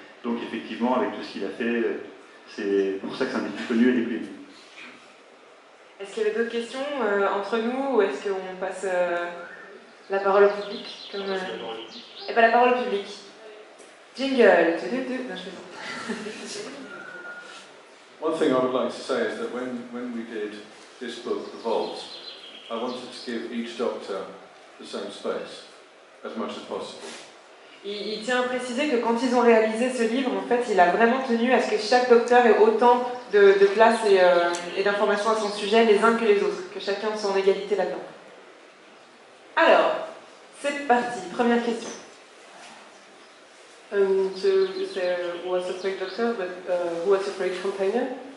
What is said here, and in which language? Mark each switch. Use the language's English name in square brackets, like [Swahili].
[French] Donc effectivement, avec tout ce qu'il a fait, c'est pour ça que c'est un des plus connus et des plus aimés. Est-ce qu'il y avait d'autres questions entre nous ou est-ce qu'on passe la parole au public comme, la parole au public. Jingle. Non, je fais ça. [English] One thing I would like to say is that when we did this book, The Vault, I wanted to give each doctor the same space, as much as possible. [French] Il tient à préciser que quand ils ont réalisé ce livre, en fait, il a vraiment tenu à ce que chaque docteur ait autant de place et d'informations à son sujet, les uns que les autres, que chacun soit en égalité là-dedans. Alors, c'est parti, première question. [English] So there was a great doctor, but who was a great companion?